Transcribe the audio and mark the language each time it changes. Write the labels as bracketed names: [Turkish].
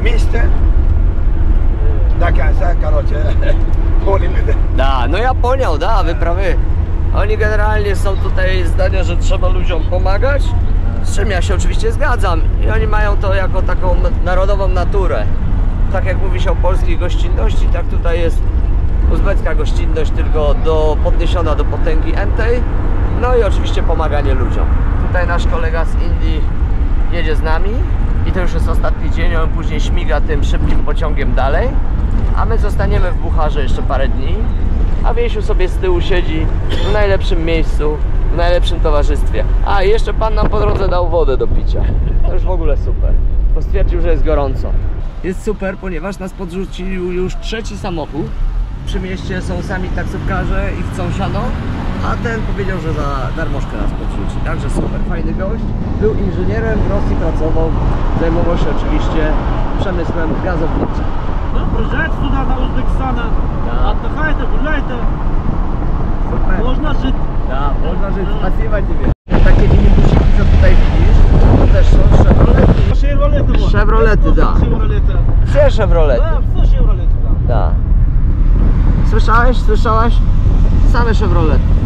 [Russian] Вместе до конца, короче, поняли. Da, no ja poнял, da, wy prawy. [Polish] Oni generalnie są tutaj zdania, że trzeba ludziom pomagać, z czym ja się oczywiście zgadzam. I oni mają to jako taką narodową naturę. Tak jak mówi się o polskiej gościnności, tak tutaj jest uzbecka gościnność, tylko podniesiona do potęgi entej. No i oczywiście pomaganie ludziom. Tutaj nasz kolega z Indii jedzie z nami i to już jest ostatni dzień, on później śmiga tym szybkim pociągiem dalej. A my zostaniemy w Bucharze jeszcze parę dni, a Wiesiu sobie z tyłu siedzi w najlepszym miejscu, w najlepszym towarzystwie. A, i jeszcze pan nam po drodze dał wodę do picia. To już w ogóle super. Bo stwierdził, że jest gorąco. Jest super, ponieważ nas podrzucił już trzeci samochód. Przy mieście są sami taksówkarze i chcą siano, a ten powiedział, że za darmożkę nas podrzuci. Także super, fajny gość. Był inżynierem, w Rosji pracował, zajmował się oczywiście przemysłem gazowniczym. [Russian] Приезжайте сюда, на Узбекистан, отдыхайте, гуляйте. [Polish] Super. [Russian] Можно жить. [Polish] Da, można żyć, [Russian] spasiba ciebie. [Polish] Takie minibusiki, co tutaj widzisz, to też są Chevrolety. [Russian] Шевролеты вот. [Polish] Chevrolety, da. [Russian] Шевролеты. Все Chevrolety. Да, все Шевролеты, да. [Polish] Da. Słyszałeś? Słyszałaś? Same Chevrolety.